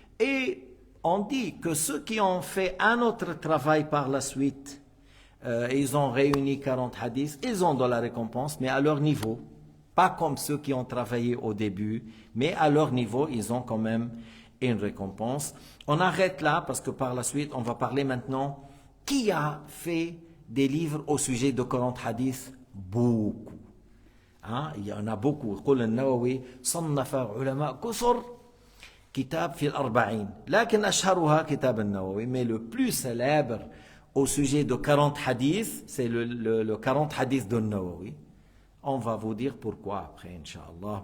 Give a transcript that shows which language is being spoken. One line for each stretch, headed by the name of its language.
French: Et on dit que ceux qui ont fait un autre travail par la suite, ils ont réuni 40 hadiths, ils ont de la récompense, mais à leur niveau. Pas comme ceux qui ont travaillé au début, mais à leur niveau, ils ont quand même une récompense. On arrête là parce que par la suite, on va parler maintenant qui a fait des livres au sujet de 40 hadiths. Beaucoup. Hein? Il y en a beaucoup.
Arabic: يقول النووي صنف علماء كثر كتاب في الأربعين لكن أشهرها كتاب النووي.
French: Mais le plus célèbre au sujet de 40 hadiths, c'est le 40 hadiths de Nawawi. On va vous dire pourquoi après, Inch'Allah.